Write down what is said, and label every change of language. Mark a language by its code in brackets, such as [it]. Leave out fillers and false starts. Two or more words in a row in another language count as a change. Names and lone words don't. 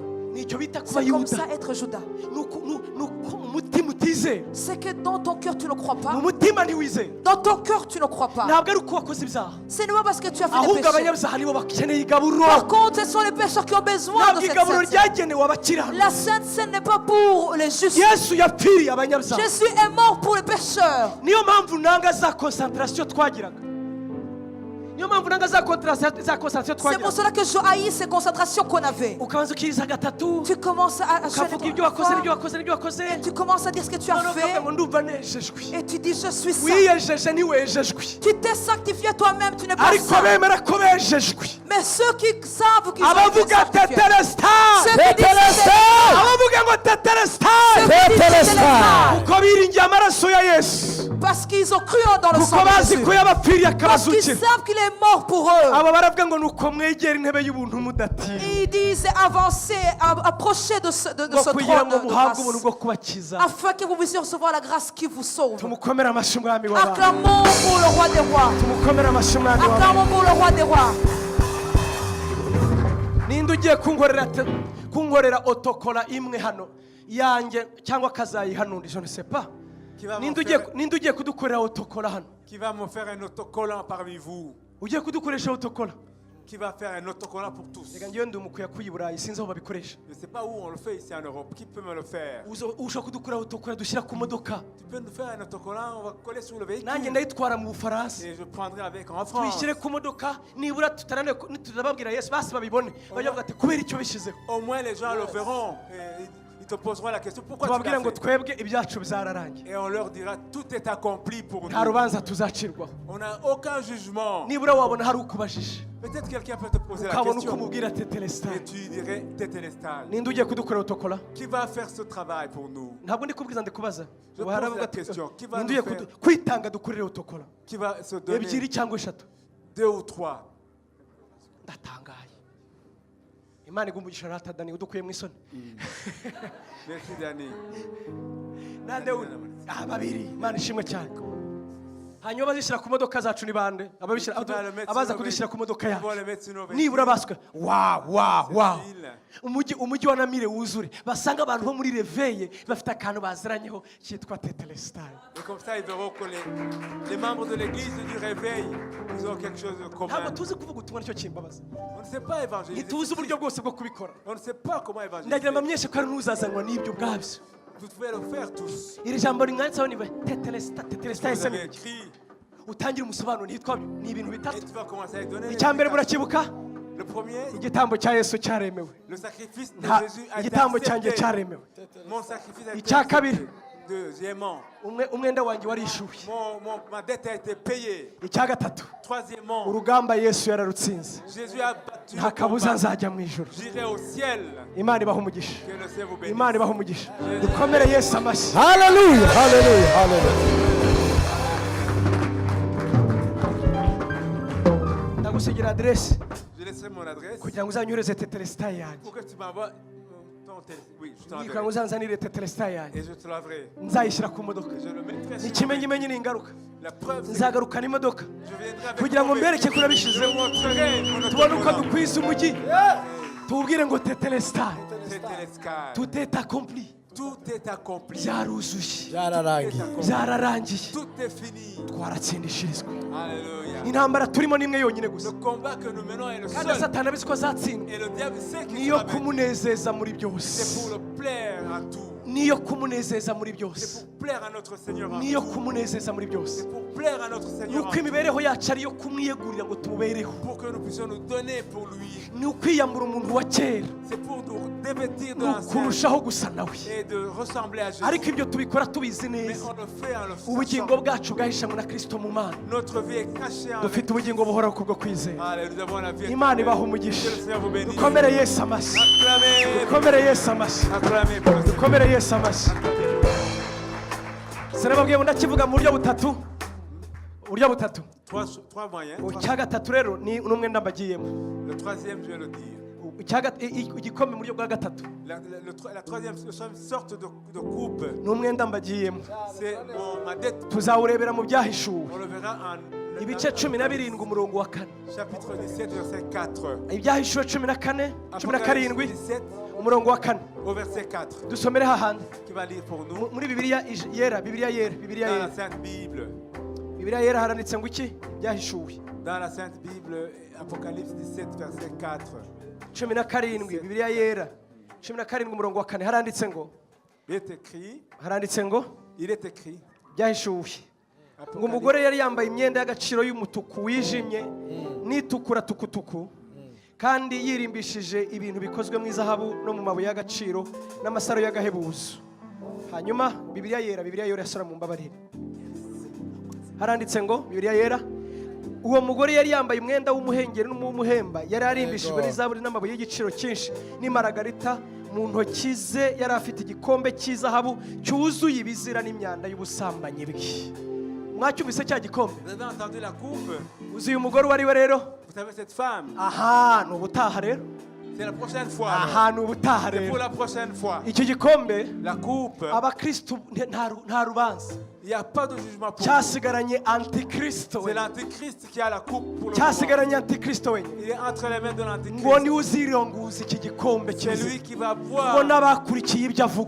[rw] Nicyo bita kuba [fr] C'est comme Yuda. ça être Judas. [rw] Nuko umutima utizera. [fr] C'est que dans ton cœur tu ne crois pas. [rw] Mu mutima ntiwizera. [fr] Dans ton cœur tu ne crois pas. [rw] Ntabwo ari uko wakoze ibyaha. [fr] Ce n'est pas parce que tu as fait des [rw] Ahubwo [fr] péchés. [rw] abanyabyaha nibo bakeneye igaburo. [fr] Par contre, ce sont les pécheurs qui ont besoin de [rw] Ntabwo [fr] cette [rw] igaburo [fr] Sainte Seine. [rw] ryagenewe abakiranutsi. [fr] La Sainte Seine n'est pas pour les justes. [rw] Yesu yapfiriye abanyabyaha. [fr] Jésus est mort pour les pécheurs. [rw] Niyo mpamvu nanga za concentration twagiraga. Niyo mpamvu nanga za concentration [fr] C'est pour [rw] twagiraga. [fr] cela que je haïs ces concentrations qu'on avait. [rw] Ukabanza ukiriza gatatu. [fr] Tu commences à [rw] Ukavuga ibyo wakoze n'ibyo wakoze n'ibyo wakoze. [fr] tu commences à dire ce que tu as [rw] Noneho ukavuga [fr] fait [rw] ngo ndumva nejejwe. [fr] et tu dis je suis saint. [rw] Wiyejeje ntiwejejwe. [fr] Tu t'es sanctifié toi-même, tu n'es pas [rw] Ariko [fr] saint. [rw] bemera ko bejejwe. [fr] Mais ceux qui savent qu'ils ont été [rw] Abavuga [fr] sanctifiés, [rw] tetelestai. [fr] ceux qui disent Tetelestai. [rw] Abavuga ngo tetelestai. [fr] ceux qui disent Tetelestai. [rw] Kuko biringiye amaraso ya Yesu. [fr] parce qu'ils ont cru dans le [rw] Kuko [fr] sang de [rw] bazi [fr] Jésus. [rw] ko yabapfiriye [fr] Parce qu'ils [rw] akabazukira. [fr] savent qu'il est mort pour eux. [rw] Aba baravuga ngo nuko mwegera intebe y'ubuntu mudatinya. [fr] Ils disent avancer, approcher de ce [rw] Ngo kugira [fr] trône [rw] ngo [fr] de [rw] muhabwe ubuntu [fr] grâce. [rw] bwo kubakiza. [fr] Afin que vous puissiez recevoir la grâce qui vous sauve. [rw] Tumukomere amashyi umwami w'abantu. [fr] Acclamons pour le roi des rois. [rw] Tumukomere amashyi umwami w'abantu. [fr] Acclamons pour le roi des rois. [rw] Ninde ugiye kunkorera otokora imwe hano yanjye cyangwa akazayihanura [fr] je ne sais pas. [rw] Ninde ugiye kudukorera otokora hano? [fr] Qui va me faire un autocollant parmi vous? [rw] Ugiye kudukoresha otokora? [fr] Qui va faire un autocollant pour tous? [rw] Reka ngiye ndi umukuya kuyi Burayi sinzi aho babikoresha. [fr] Je ne sais pas où on le fait ici en Europe. Qui peut me le faire? [rw] Ushaka kudukorera otokora dushyira ku modoka. [fr] Tu peux nous faire un autocollant, on va coller sur le [rw] Nanjye [fr] véhicule. [rw] ndayitwara mu Bufaransa. [fr] Et je prendrai avec en France. [rw] Tuyishyire ku modoka nibura tutarababwira Yesu basi babibone. Bavuga ati kubera icyo bishyizeho. [fr] Au moins les gens le verront. Et ils te poseront la question pourquoi tu [rw] Tubabwira [fr] l'as [rw] ngo [fr] fait? [rw] twebwe ibyacu bizararangiye. [fr] Et on leur dira tout est accompli pour [rw] Nta [fr] nous. [rw] rubanza tuzacirwaho. [fr] On n'a aucun jugement. [rw] Nibura wabona hari ukubajije. [fr] Peut-être quelqu'un peut te poser la [rw] Ukabona uko [fr] question. [rw] umubwira tetelestai. [fr] Et tu dirais Tétélestal. [rw] Ninde ugiye kudukorera otokora? [fr] Qui va faire ce travail pour nous? [rw] Ntabwo ndi kubwiza ndi kubaza. [fr] Je [rw] Ubu hari [fr] pose la [rw] abavuga ati, [fr] question. Qui va [rw] ninde [fr] nous [rw] ugiye [fr] faire? [rw] kwitanga dukorere otokora? [fr] Qui va se donner [rw] Ebyiri cyangwa eshatu. [fr] 2 ou 3? [rw] Ndatangaye. Imana igumugisha rata Dani udukuye mu isoni. [fr] Merci Dani. [rw] Nande babiri. Imana ishimwe cyane. Hanyuma bazishyira ku modoka zacu ni bande? Abaza kudushyira ku modoka yacu. Nibura baswe. Wow. Umujyi wa Namire wuzure. Basanga abantu bo muri Reveye bafite akantu baziranyeho cyitwa tetelestai. [fr] Et comme ça, ils verront que les membres de l'église du réveil, ils ont quelque chose de commun. [rw] Ntabwo tuzi kuvuga ubutumwa nicyo kimbabaza. [fr] On ne sait pas évangéliser. [rw] Ntituzi uburyo bwose bwo kubikora. [fr] On ne sait pas comment évangéliser. [rw] Ndagira mbamenyeshe ko ari n'uzazanwa n'ibyo ubwabyo. [fr] Vous pouvez le faire tous. [rw] Iri jambo ringanditseho ni tetelestai [fr] Vous avez se écrit [rw] utangira umusobanuro ntitwa ni ibintu [fr] et [rw] bitatu. [fr] tu vas commencer à donner. [rw] Icya mbere murakibuka [fr] Le premier, [rw] igitambo cya Yesu cyaremewe. [fr] le sacrifice de [rw] Nta [fr] Jésus a été [rw] igitambo cyanjye [fr] accepté. [rw] cyaremewe. [fr] Mon sacrifice a été [rw] Icya kabiri [fr] accepté. Deuxièmement, [rw] umwenda wanjye warishuwe. [fr] ma dette a été payée. [rw] Icya gatatu [fr] Troisièmement, [rw] urugamba Yesu yararutsinze. [fr] Jésus a battu [rw] Nta [fr] le [rw] kabuza [fr] combat. [rw] nzajya mu ijuru. [fr] J'irai au ciel. [rw] Imana ibaha umugisha. [fr] Que le ciel vous bénisse. [rw] Imana ibaha umugisha. Dukomere Yesu amashyi. Hallelujah. Hallelujah. Hallelujah. Ndagusigira aderesi [fr] Je laisserai mon adresse [rw] kugira ngo uzanyohereze tetelestai yanjye. [fr] pour que tu m'envoies ton Oui, je te [rw] yikanga [fr] l'enverrai. [rw] uzanzanire tetelestai yanjye [fr] Et je te laverai. [rw] nzayishyira ku modoka [fr] Je le mettrai [rw] ni [fr] sur [rw] ikimenyimenyi n'ingaruka [fr] la preuve. C'est que [rw] nzagarukana imodoka [fr] je viendrai avec [rw] kugira ngo [fr] mon [rw] mbereke [fr] véhicule. [rw] ko urabishizeho [fr] Je montrerai mon [rw] tubone uko [fr] autocollant. [rw] dukwiza umujyi tubwire ngo tetelestai [fr] C'était l'escale. tout est accompli Tout est accompli. [rw] byaruzuye byararangiye byararangiye Tout est fini. twaratsindishirizwa [fr] Alléluia. [rw] intambara turimo ni imwe yonyine gusa [fr] Le combat que nous menons est le [rw] kandi [fr] seul. [rw] satani abizi ko azatsindwa [fr] Et le diable sait qu'il [rw] niyo [fr] sera vaincu. [rw] kumunezeza muri [fr] C'est [rw] byose [fr] pour le plaire à tout. [rw] niyo kumunezeza muri [fr] C'est [rw] byose [fr] pour plaire à notre Seigneur en [rw] niyo [fr] tout. [rw] kumunezeza muri byose [fr] C'est pour plaire à notre Seigneur en [rw] nuko [fr] tout. [rw] imibereho yacu ariyo kumwiyegurira ngo tumubereho [fr] Pour que nous puissions nous donner pour lui. [rw] ni ukwiyambura umuntu wa kera [fr] C'est pour nous dévêtir de [rw] ni [fr] l'ancien [rw] ukurushaho gusa nawe [fr] et de ressembler à Jésus. [rw] ariko ibyo tubikora tubizi [fr] Mais [rw] neza [fr] on le fait en le [rw] ubugingo [fr] sachant. [rw] bwacu bwahishamwe na kristo mu mana [fr] Notre vie est cachée en [rw] dufite ubugingo buhoraho kubwo kwizera [fr] Allez, nous avons la vie [rw] imana [fr] éternelle. [rw] ibaha [fr] Que [rw] umugisha [fr] le Seigneur vous bénisse. [rw] dukomere yesu amashyi [fr] Acclamez, [rw] dukomere yesu amashyi [fr] acclamez pour le Seigneur. [rw] dukomere yesu amashyi sinababwiye ngo ndakivuga mu buryo butatu [fr] Trois moyens. [rw] icya gatatu rero ni n'umwenda mbagiyemo [fr] Le troisième, je vais le dire. [rw] igikombe mu buryo bwa gatatu [fr] La troisième sorte de coupe, [rw] ni umwenda mbagiyemo [fr] c'est ma dette. [rw] tuzawurebera mu byahishuwe [fr] On le verra en [rw] ibice 17 umurongo wa 4 [fr] chapitre 17, verset 4. [rw] ibyahishuwe 14 [fr] Apocalypse 17 17, [rw] umurongo wa 4 [fr] au verset 4, [rw] dusomere hahandi [fr] qui va lire pour nous [rw] muri bibiliya yera bibiliya [fr] dans la [rw] yera [fr] Sainte Bible. [rw] bibiliya yera haranditse ngo iki byahishuwe [fr] Dans la Sainte Bible, Apocalypse 17, verset 4. [rw] 17 bibiliya yera 17 umurongo wa 4 haranditse ngo [fr] Il est écrit, [rw] byahishuwe ngo [fr] Apocalypse, [rw] umugore yari yambaye imyenda y'agaciro y'umutuku wijimye n'itukura tukutuku kandi yirimbishije ibintu bikozwe mu izahabu no mu mabuye y'agaciro n'amasaro y'agahebuzo hanyuma bibiliya yera yasora mu mbabarire haranditse ngo bibiliya yera uwo mugore yari yambaye umwenda w'umuhengeri n'umuhemba yari arimbishijwe n'izahabu n'amabuye y'igiciro cyinshi n'imaragarita mu ntoki ze yari afite igikombe cy'izahabu cyuzuye ibizira n'imyanda y'ubusambanyi bwe mwacyumvise cya gikombe [fr] vous avez entendu la coupe? [rw] uzi uyu mugore uwo ari we rero [fr] Vous savez cette femme? [rw] aha ni ubutaha rero [fr] C'est la prochaine fois. [rw] aha ni ubutaha [fr] C'est pour [rw] rero [fr] la prochaine fois. [rw] icyo gikombe [fr] La coupe, [rw] abakristu nta rubanza [fr] il n'y a pas de jugement pour vous. [rw] cyasigaranye antikristo [fr] C'est [rw] we [fr] l'antichrist qui a la coupe pour le moment. [rw] cyasigaranye antikristo wenyine [fr] Il est entre les mains de [rw] ngo [fr] l'antichrist. [rw] niwe uzironguza iki gikombe [fr] C'est [rw] cyiza [fr] lui qui va [rw] ngo [fr] boire. [rw] n'abakurikiye ibyo avuga